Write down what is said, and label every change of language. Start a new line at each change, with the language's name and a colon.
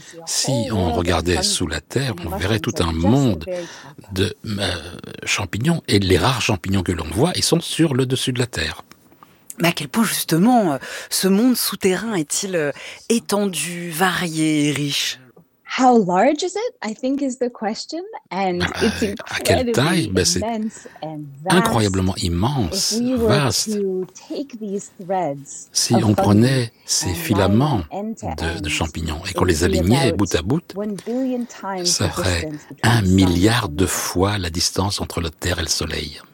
French: Si on regardait sous la terre, on verrait tout un monde de champignons, et les rares champignons que l'on voit, ils sont sur le dessus de la terre. Mais à quel point, justement, ce monde souterrain est-il étendu, varié et riche?
English: How large is it, I think, is the question. And it's
French: à quelle taille? Ben, c'est incroyablement immense, vaste. Si on prenait ces filaments de champignons et qu'on les alignait bout à bout, ça ferait 1 milliard de fois la distance entre la Terre et le Soleil.